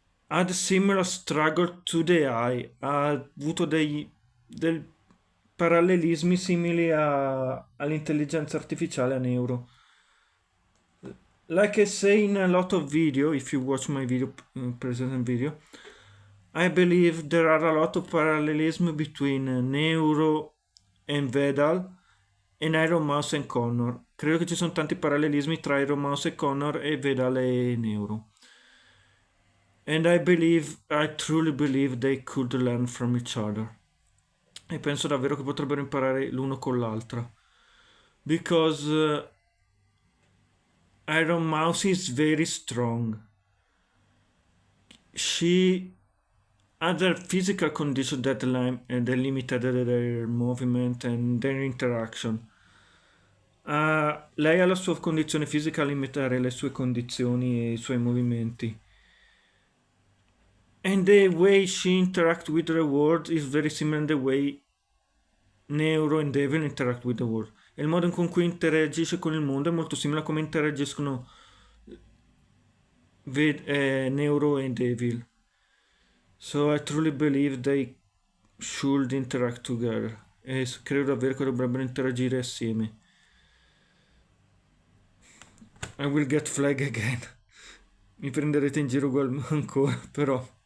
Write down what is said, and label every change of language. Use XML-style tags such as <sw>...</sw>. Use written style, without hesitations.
<en>had a similar struggle to the AI,</en> <it>ha avuto dei parallelismi simili all'intelligenza artificiale, a neuro.</it> <en>Like I say in a lot of video, if you watch my video, present video, I believe there are a lot of parallelism between Neuro and Vedal and Iron Mouse and Connor.</en> <it>Credo che ci sono tanti parallelismi tra Iron Mouse e Connor e Vedal e Neuro.</it> <en>And I truly believe they could learn from each other.</en> <it>E penso davvero che potrebbero imparare l'uno con l'altra.</it> <en>Because Iron Mouse is very strong. She had a physical condition that limited their movement and their interaction.</en> <it>Lei ha la sua condizione fisica a limitare le sue condizioni e i suoi movimenti.</it> <en>And the way she interacts with the world is very similar in the way Neuro and Devil interact with the world.</en> <it>E il modo in cui interagisce con il mondo è molto simile a come interagiscono Neuro e Devil.</it> <en>So I truly believe they should interact together.</en> <it>E credo davvero che dovrebbero interagire assieme.</it> <en>I will get flag again.</en> <it>Mi prenderete in giro ancora, però.</it>